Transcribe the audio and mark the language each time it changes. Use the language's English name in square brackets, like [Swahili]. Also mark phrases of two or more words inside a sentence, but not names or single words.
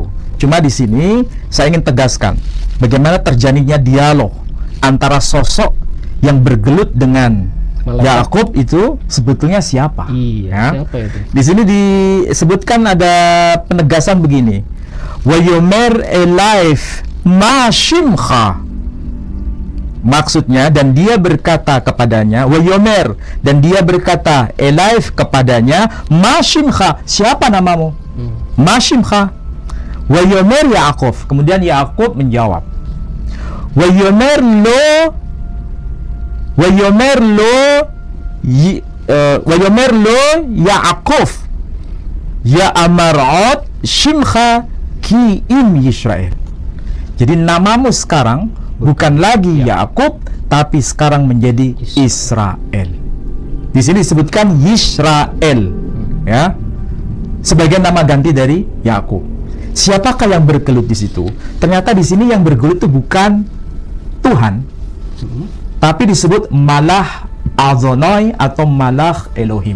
[Indonesian] Cuma di sini saya ingin tegaskan bagaimana terjadinya dialog antara sosok yang bergelut dengan Yakub itu sebetulnya siapa? Iya, Ya. siapa itu? Di sini disebutkan ada penegasan begini. [Hebrew] ויאמר אליו מה שמך. [Indonesian] Maksudnya, dan dia berkata kepadanya, [Hebrew] ויאמר, [Indonesian] dan dia berkata elif kepadanya, [Hebrew] מה שמך, [Indonesian] siapa namamu? [Hebrew] מה שמך. ויאמר יעקב. [Indonesian] Kemudian Yakub menjawab, [Hebrew] ויאמר לו יעקב יאמר עוד שמך כי אם ישראל. [Indonesian] Jadi namamu sekarang bukan lagi Yakub, tapi sekarang menjadi Israel. Di sini disebutkan Yisrael, ya, sebagai nama ganti dari Yakub. Siapakah yang bergelut di situ? Ternyata di sini yang bergelut itu bukan Tuhan, tapi disebut malah Adonai atau malah Elohim.